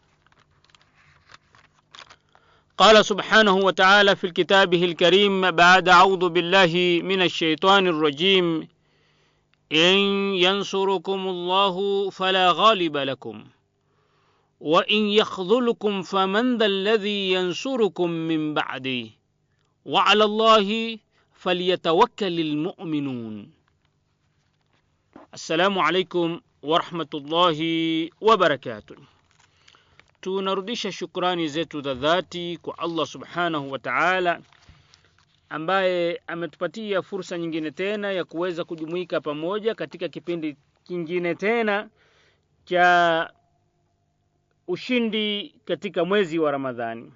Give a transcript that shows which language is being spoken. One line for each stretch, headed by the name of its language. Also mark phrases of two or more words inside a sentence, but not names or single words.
Arabic: قال سبحانه وتعالى في كتابه الكريم بعد أعوذ بالله من الشيطان الرجيم: إن ينصركم الله فلا غالب لكم وإن يخذلكم فمن ذا الذي ينصركم من بعده وعلى الله فليتوكل المؤمنون. السلام عليكم ورحمة الله وبركاته.
Swahili: Tunarudisha shukrani zetu za dhati kwa
Arabic: الله سبحانه وتعالى
Swahili: ambaye ametupatia fursa nyingine tena ya kuweza kujumuika pamoja katika kipindi kingine tena cha ushindi katika mwezi wa Ramadhani.